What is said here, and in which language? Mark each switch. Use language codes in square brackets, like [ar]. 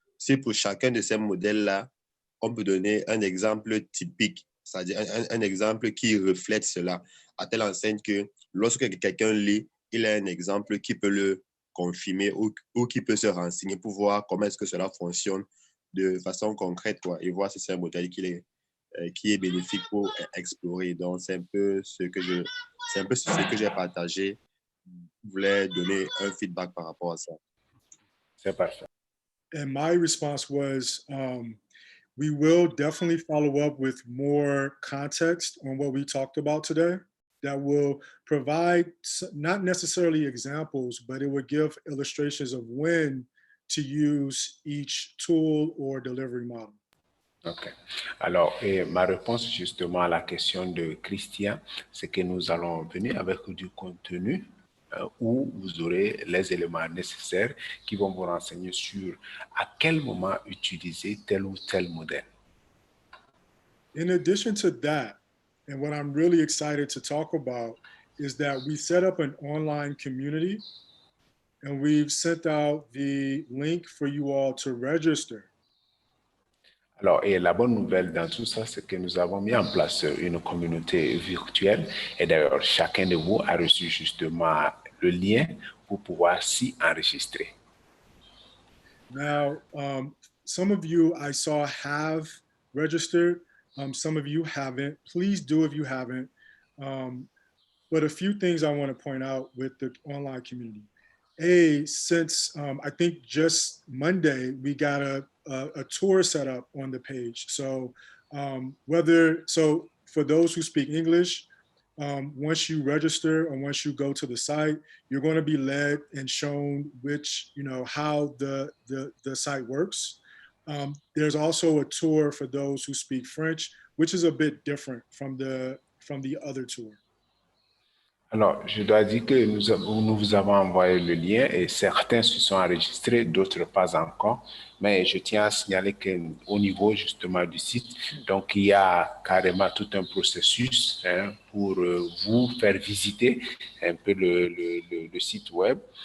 [fr] Si pour chacun de ces modèles-là, on peut donner un exemple typique, c'est-à-dire un exemple qui reflète cela, à telle enseigne que lorsque quelqu'un lit, il a un exemple qui peut le confirmer ou qui peut se renseigner pour voir comment est-ce que cela fonctionne de façon concrète, quoi, et voir si c'est un modèle qui est bénéfique pour explorer. Donc, c'est un peu ce que j'ai partagé. Je voulais donner un feedback par rapport à ça. C'est parfait. [en] And my response was, we will definitely follow up with more context on what we talked about today that will provide not necessarily examples, but it would give illustrations of when to use each tool or delivery model. OK. [fr] Alors, ma réponse justement à la question de Christian, c'est que nous allons venir avec du contenu où vous aurez les éléments nécessaires qui vont vous renseigner sur à quel moment utiliser tel ou tel modèle. [en] In addition to that, and what I'm really excited to talk about is that we set up an online community and we've sent out the link for you all to register. [fr] Alors, et la bonne nouvelle dans tout ça, c'est que nous avons mis en place une communauté virtuelle. Et d'ailleurs, chacun de vous a reçu justement le lien pour pouvoir s'y enregistrer. [en] Now, some of you I saw have registered. Some of you haven't. Please do if you haven't. But a few things I want to point out with the online community. Since I think just Monday, we got a tour set up on the page. So for those who speak English, once you register or once you go to the site, you're going to be led and shown how the site works. There's also a tour for those who speak French, which is a bit different from the other tour. [fr] Alors, je dois dire que nous vous avons envoyé le lien et certains se sont enregistrés, d'autres pas encore. Mais je tiens à signaler qu'au niveau justement du site, donc il y a carrément tout un processus pour vous faire visiter un peu le site web.